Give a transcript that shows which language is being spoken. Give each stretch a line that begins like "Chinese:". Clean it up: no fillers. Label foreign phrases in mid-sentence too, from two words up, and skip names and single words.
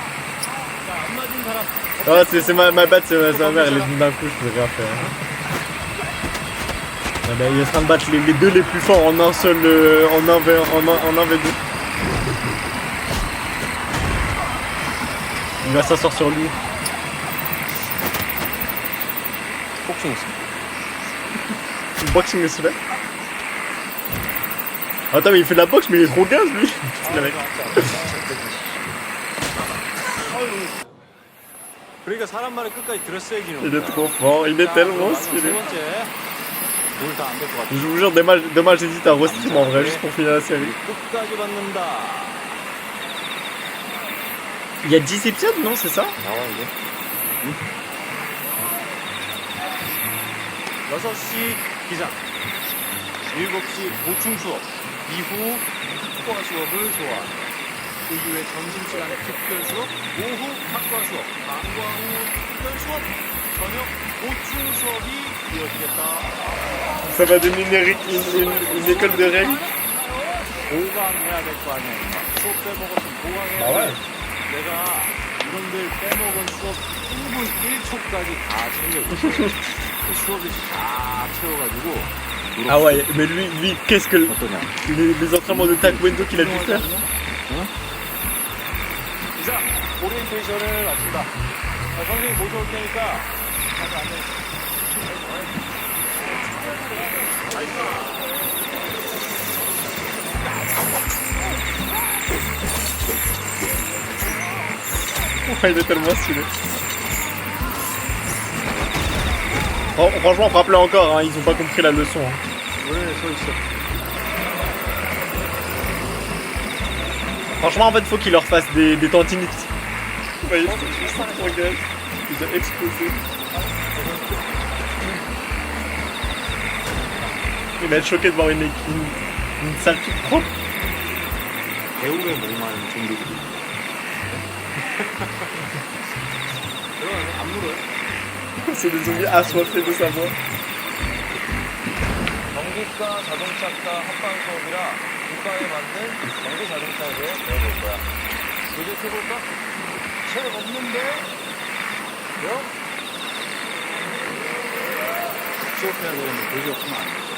French: Ah, c'est ma batte, c'est sa mère, elle est venue d'un coup, je peux rien faire. Ah bah, il est en train de battre les deux les plus forts en un seul, en un V2. Il va s'asseoir sur lui.
Korean: 폭행 있습니다.
French: le boxing le soulève. Attends, mais il fait de la boxe, mais il est trop gaze lui. Le mec.
Korean: 그러니까 사람 말을 끝까지 들었어야지.
French: Il est trop fort, il est tellement
Korean: 세
French: stylé.
Korean: 번째. 오늘 다 안 될 것 같아.
French: Je vous jure, dommage j'hésite à restream en vrai, juste pour finir la série.
Korean: 끝까지 받는다.
French: Il y a 10 épisodes, non, c'est ça?
Korean: 나와 이제. 6시 기상, 7시 보충 수업, 이후 학과 수업을 소화. 그 이후에 점심시간에 특별 수업, 오후 학과 수업, 방과 후 특별 수업, 저녁 보충 수업이 이어지겠다.
French: Ça va donner une école de règles.
Korean: 보강해야 될 거 아니야. 임마. 수업 빼먹었으면 보강해야 아, 돼.
French: ouais.
Korean: 내가 이런들 빼먹은 수업 1분 1초까지 다 챙겨줬어. 그 수업이 다 채워가지고.
French: Ah ouais, mais lui qu'est-ce que
Korean: 어떠냐?
French: les entraînements de taekwondo qu'il a dû faire?
Korean: 이상 오리엔테이션을 마친다. 선생님 모셔올 테니까 가서 앉아.
French: Il est tellement stylé. Oh, franchement, frappe-le encore, hein, ils ont pas compris la leçon. Hein.
Korean: 왜 서 있어?
French: Franchement, en fait, faut qu'il leur fasse des tendinites. Vous voyez, regarde, il a explosé. Il va être choqué de voir une salle toute propre.
Korean: 배움에 목마른 종교들이. 안 물어요?
French: C'est des zombies assoiffés de savoir.
Korean: 전기과 자동차과 합방 수업이라 국가에 맞는 전기 자동차에 대해 배워볼 거야. 교재 해볼까? 책 없는데? 뭐? 수업해야 되는데 교재 없으면 안 되죠.